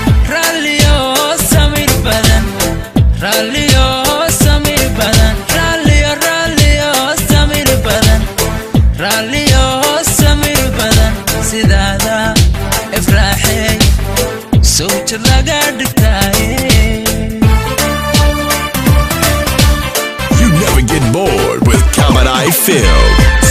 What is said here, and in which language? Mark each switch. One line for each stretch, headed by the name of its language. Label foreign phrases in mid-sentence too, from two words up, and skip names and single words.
Somali: Raalliyo samir badan, raalliyo samir badan, raalliyo, raalliyo samir badan, raalliyo samir badan, sidaada ifraaxey, soo jir laga dhigtaaye.
English: You never get bored with Kamadai Films.